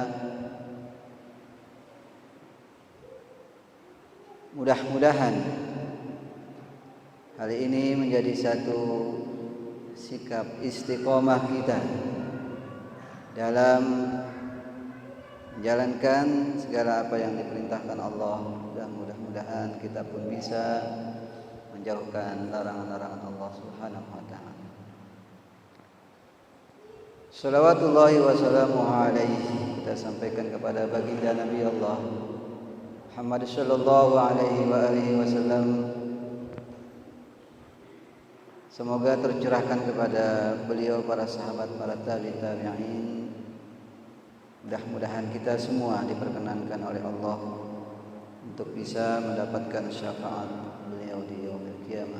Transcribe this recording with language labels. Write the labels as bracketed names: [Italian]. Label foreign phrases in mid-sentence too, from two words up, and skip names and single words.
[Indonesian] Mudah-mudahan hal ini menjadi satu sikap istiqomah kita dalam menjalankan segala apa yang diperintahkan Allah, dan mudah-mudahan kita pun bisa menjauhkan larangan-larangan Allah [Arabic] Subhanahu wa taala. Shalawatullahi wa salamuhu alaihi [Indonesian] kita sampaikan kepada baginda Nabi Allah Muhammad [Arabic] sallallahu alaihi wa alihi wasallam. [Indonesian] Semoga tercurahkan kepada beliau, para sahabat, para tabi'in. Mudah-mudahan kita semua diperkenankan oleh Allah untuk bisa mendapatkan syafaat beliau di [Arabic] yaumil qiyamah.